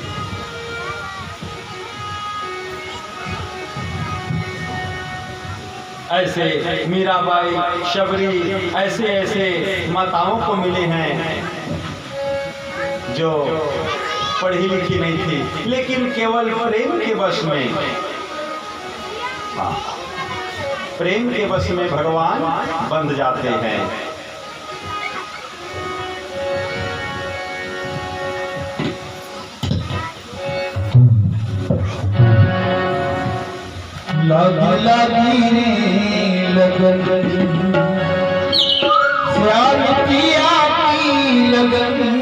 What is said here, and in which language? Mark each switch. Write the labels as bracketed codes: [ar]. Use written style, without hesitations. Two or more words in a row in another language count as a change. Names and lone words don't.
[hi] ऐसे मीराबाई, शबरी, ऐसे ऐसे माताओं को मिले हैं जो पढ़ी लिखी नहीं थी, लेकिन केवल प्रेम के वश में, प्रेम के वश में भगवान बंध जाते हैं। लागी लागी रे लगन, श्याम पिया की लगन,